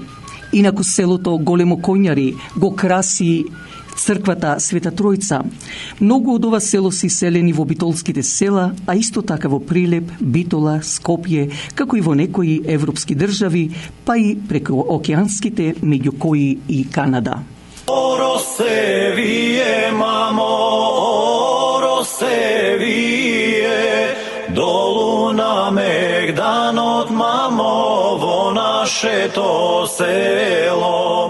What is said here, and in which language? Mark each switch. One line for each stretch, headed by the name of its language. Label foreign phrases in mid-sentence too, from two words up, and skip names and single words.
Macedonian: Инаку селото Големо Коњари го краси црквата Света Тројца. Многу од ова село се иселени во битолските села, а исто така во Прилеп, Битола, Скопје, како и во некои европски држави, па и преку океанските, меѓу кои и Канада. Оро се вие, мамо, оро се вие, долу на Мегданот, мамо, во нашето село.